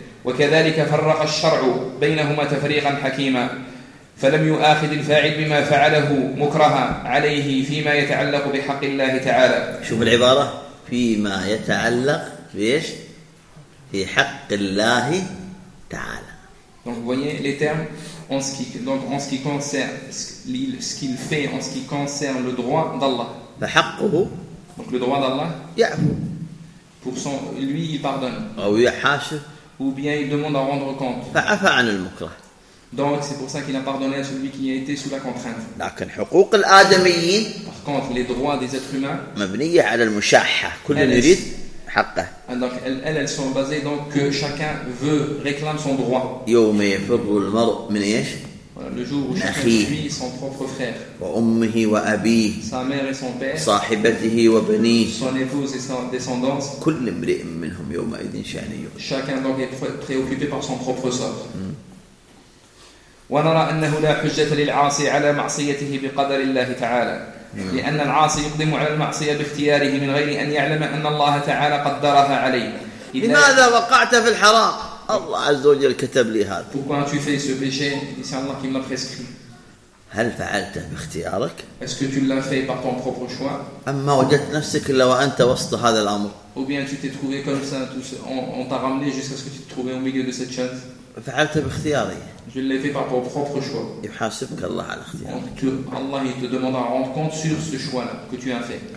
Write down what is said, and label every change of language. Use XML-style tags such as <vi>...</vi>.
<ar>وكذلك فرق الشرع بينهما تفريقا حكيما فلم يؤاخذ الفاعل بما فعله مكرها عليه فيما يتعلق بحق الله تعالى. شوف العبارة فيما يتعلق بإيش؟ في حق الله تعالى.</ar> <fr>Donc vous voyez les termes en ce qui donc en ce qui concerne ce qu'il fait en ce qui concerne le droit d'Allah.</fr> <ar>فحقه.</ar> <fr>Donc le droit d'Allah.</fr> <ar>يعفو.</ar> <fr>Pour son lui il pardonne.</fr> <ar>أو يحاش.</ar> <fr>Ou bien il demande à rendre compte.</fr> <ar>فعفى عن المكره.</ar> <fr>Donc c'est pour ça qu'il a pardonné à celui qui a été sous la contrainte.</fr> <ar>لكن حقوق الآدميين.</ar> <fr>Par contre, les droits des êtres humains.</fr> <ar>مبنية على المشاحة. كل يريد حقه.</ar> <fr>Donc elles sont basées donc que chacun veut réclame son droit.</fr> <ar>يوم يفر المرء من إيش؟</ar> <fr>Le jour où chacun fuit son propre frère.</fr> <ar>وأمه وأبيه.</ar> <fr>Sa mère et son père.</fr> <ar>صاحبته وبنيه.</ar> <fr>Son épouse et sa descendance.</fr> <ar>كل امرئ منهم يومئذ شأن يغنيه.</ar> <fr>Chacun donc est préoccupé par son propre sort.</fr> <ar>ونرى أنه لا حجة للعاصي على معصيته بقدر الله تعالى لأن العاصي يقدم على المعصية باختياره من غير أن يعلم أن الله تعالى قدرها عليه. لماذا وقعت في الحرام؟ الله عز وجل كتب لي هذا.</ar> <fr>Pourquoi tu fais ce péché? C'est Allah qui me l'a prescrit.</fr> <ar>هل فعلته باختيارك؟</ar> <fr>Est-ce que tu l'as fait par ton propre choix?</fr> <ar>أما وجدت نفسك إلا وأنت وسط هذا الأمر.</ar> <fr>Ou bien tu t'es trouvé comme ça, on t'a ramené jusqu'à ce que tu te trouves au milieu de cette chose.</fr> <ar>فعلته باختياري.</ar> <fr>Je l'ai fait par ton propre choix. Allah, Allah il te demande à rendre compte sur ce choix-là que tu as fait.</fr>